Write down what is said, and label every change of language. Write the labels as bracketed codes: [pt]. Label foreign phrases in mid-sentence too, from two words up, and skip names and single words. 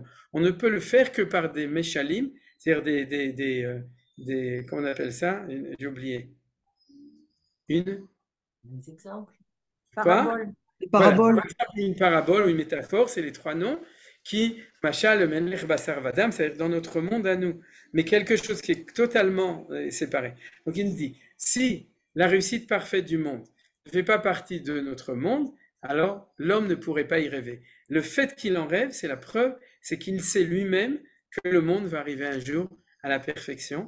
[fr] On ne peut le faire que par des meshalim, c'est-à-dire comment on appelle ça? J'ai oublié. Des exemples. Parabole. Parabole. Voilà. Une parabole ou une métaphore, c'est les trois noms qui, machal, [he] מלך בשר ודם, [fr] c'est-à-dire dans notre monde à nous. Mais quelque chose qui est totalement séparé. Donc il nous dit, si la réussite parfaite du monde ne fait pas partie de notre monde, alors l'homme ne pourrait pas y rêver. Le fait qu'il en rêve, c'est la preuve, c'est qu'il sait lui-même que le monde va arriver un jour à la perfection.